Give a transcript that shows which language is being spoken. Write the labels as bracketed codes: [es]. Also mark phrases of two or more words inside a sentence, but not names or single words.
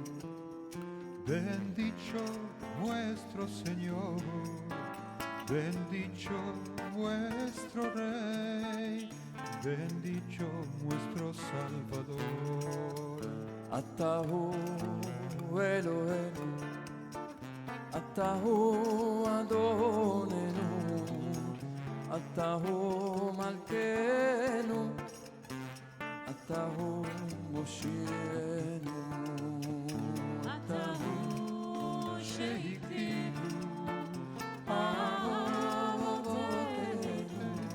[es] bendito nuestro Señor, bendito nuestro Rey, bendito nuestro Salvador. [he] אתה הוא אלוהינו, אתה הוא אדוננו, אתה הוא מלכנו, אתה הוא מושיענו, אתה הוא שהגדיל אבותינו